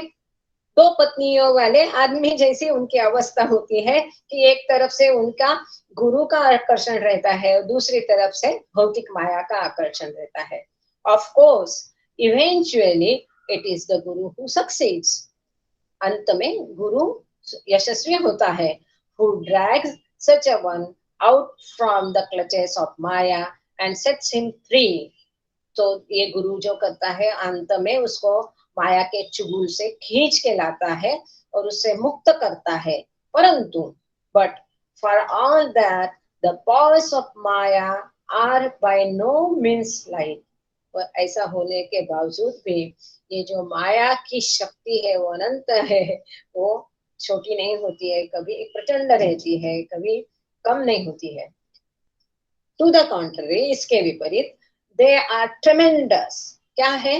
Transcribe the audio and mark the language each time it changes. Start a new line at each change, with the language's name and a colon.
Hindi: दो पत्नियों वाले आदमी जैसी उनकी अवस्था होती है कि एक तरफ से उनका गुरु का आकर्षण रहता है और दूसरी तरफ से भौतिक माया का आकर्षण रहता है।
English: Of course eventually it is the guru who succeeds.
Hindi: अंत में गुरु यशस्वी होता है।
English: who drags such a one out from the clutches of Maya and sets him free।
Hindi: तो ये गुरु जो करता है अंत में उसको माया के चुगुल से खींच के लाता है और उससे मुक्त करता है। परंतु
English: but for all that the powers of Maya are by no means light।
Hindi: ऐसा होने के बावजूद भी ये जो माया की शक्ति है वो अनंत है, वो छोटी नहीं होती है, कभी प्रचंड रहती है, कभी कम नहीं होती है।
English: to the contrary,
Hindi: इसके विपरीत,
English: They are tremendous.
Hindi: क्या है?